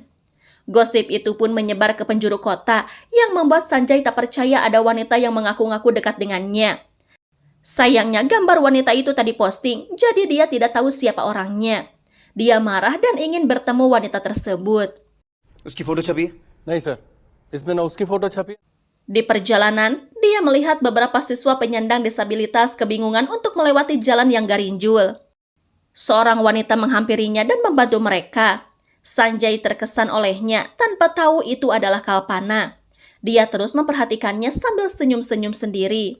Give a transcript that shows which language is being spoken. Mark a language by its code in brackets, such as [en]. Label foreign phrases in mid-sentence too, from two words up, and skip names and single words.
[id] Gosip itu pun menyebar ke penjuru kota yang membuat Sanjay tak percaya ada wanita yang mengaku-ngaku dekat dengannya. Sayangnya gambar wanita itu tadi posting, jadi dia tidak tahu siapa orangnya. Dia marah dan ingin bertemu wanita tersebut. [hi] उसकी फोटो छपी? नहीं सर, इसमें ना उसकी फोटो छपी। [id] Di perjalanan, dia melihat beberapa siswa penyandang disabilitas kebingungan untuk melewati jalan yang garinjul. Seorang wanita menghampirinya dan membantu mereka. Sanjay terkesan olehnya tanpa tahu itu adalah Kalpana. Dia terus memperhatikannya sambil senyum-senyum sendiri.